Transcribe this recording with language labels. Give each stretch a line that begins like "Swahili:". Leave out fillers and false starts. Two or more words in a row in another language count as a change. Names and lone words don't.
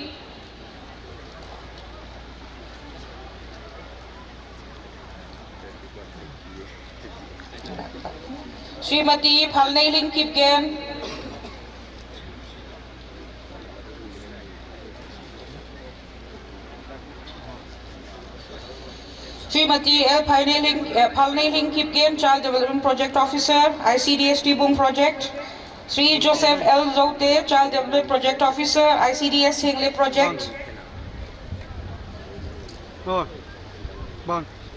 English: Srimati Phalnei Ling Kipgen. Srimati L. Phalnei Ling Kipgen, Child Development Project Officer, ICDS Tibung Project. Sri Joseph L. Zote, Child Development Project Officer, ICDS Hingle Project. Bon.